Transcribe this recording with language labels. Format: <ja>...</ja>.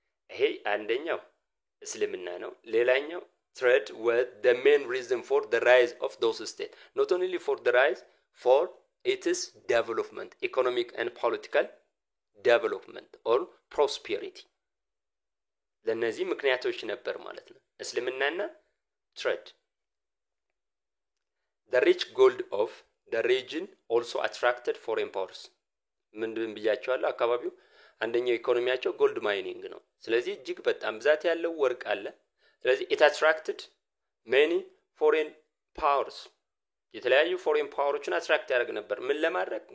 <am>ይሄ አንደኛው እስልምና ነው። ሌላኛው</am> <en>trade was the main reason for the rise of those states, not only for the rise, for its development, economic and political development or prosperity.</en> <am>ለነዚህ ምክንያቶች ነበር ማለት ነው እስልምናና trade.</am> <en>The rich gold of the region also attracted foreign powers.</en> <am>ምንድን ብያቸዋለሁ? አካባቢው አንደኛው ኢኮኖሚያቸው ጎልድ ማይኒንግ ነው። ስለዚህ እጅግ በጣም ብዛት ያለው ወርቅ አለ። ስለዚህ</am> <en>it attracted many foreign powers።</en> <am>የተለያዩ ፎሬን ፓወሮችን አትራክት ያደርግ ነበር። ምን ለማድረግ?</am>